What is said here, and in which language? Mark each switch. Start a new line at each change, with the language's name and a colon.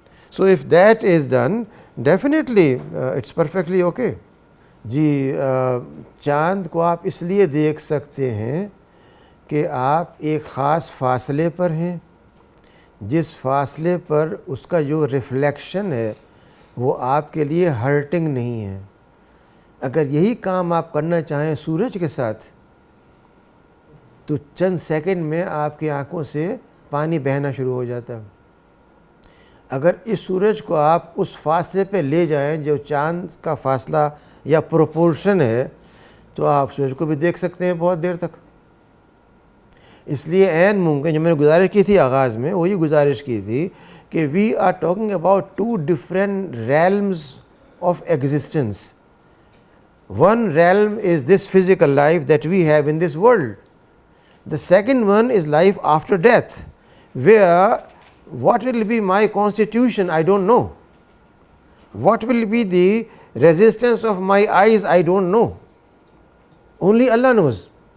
English: So, if that is done, definitely it's perfectly okay.
Hindi: जी चाँद को आप इसलिए देख सकते हैं कि आप एक ख़ास फासले पर हैं, जिस फासले पर उसका जो रिफ्लेक्शन है वो आपके लिए हर्टिंग नहीं है. अगर यही काम आप करना चाहें सूरज के साथ तो चंद सेकंड में आपकी आंखों से पानी बहना शुरू हो जाता है. अगर इस सूरज को आप उस फासले पे ले जाएं जो चाँद का फासला या प्रोपोर्शन है तो आप सूरज को भी देख सकते हैं बहुत देर तक. इसलिए ऐन मुमकिन जो मैंने गुजारिश की थी आगाज़ में वही गुजारिश की थी कि
English: We are talking about two different realms of existence. One realm is this physical life that we have in this world. The second one is life after death, where what will be my constitution, I don't know. What will be the resistance of my eyes, I don't know. Only Allah knows.